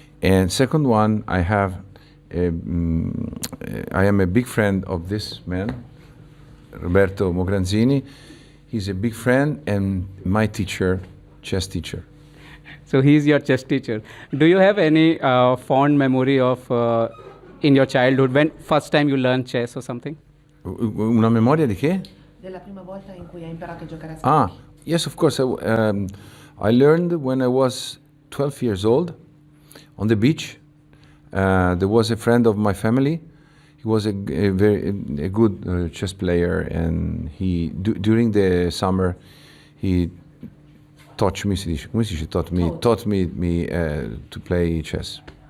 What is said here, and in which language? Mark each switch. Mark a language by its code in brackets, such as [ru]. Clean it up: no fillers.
[en] And second one, I am a big friend of this man, Roberto Mogranzini. He's a big friend and my teacher, chess teacher. So he's your chess teacher. Do you have any fond memory of in your childhood when first time you learned chess or something? [it] Una memoria di che? Della prima volta in cui hai imparato a giocare a scacchi. [en] Yes, of course. I learned when I was 12 years old on the beach. There was a friend of my family. He was a good chess player, and during the summer he taught me to play chess.